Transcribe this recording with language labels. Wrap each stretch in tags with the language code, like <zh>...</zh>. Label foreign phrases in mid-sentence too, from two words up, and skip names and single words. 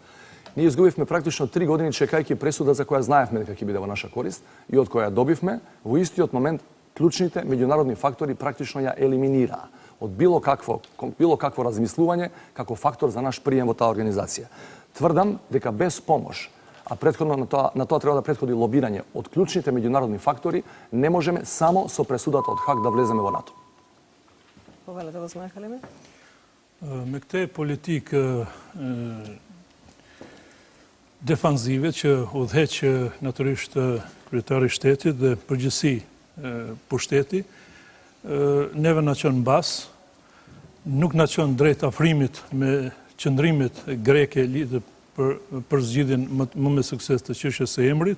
<mk>Ние изгубивме практично 3 години чекајќи пресуда за која знаевме дека ќе биде во наша корист и од која добивме, во истиот момент клучните меѓународни фактори практично ја елиминираа од било какво размислување како фактор за наш прием во таа организација. Тврдам дека без помош, а претходно на тоа треба да претходи лобирање од клучните меѓународни фактори, не можеме само со пресудата од Хаг да влеземе во НАТО. Повелете, господин Халими.</mk> <sq>Me këtë politikë defanzive që udhëheq natyrisht kryetari i shtetit dhe përgjithësi pushteti, neve na çon mbas, nuk na çon drejt afrimit me qëndrimit greke lidhur për zgjidhjen më me sukses të çështjes së emrit.</sq>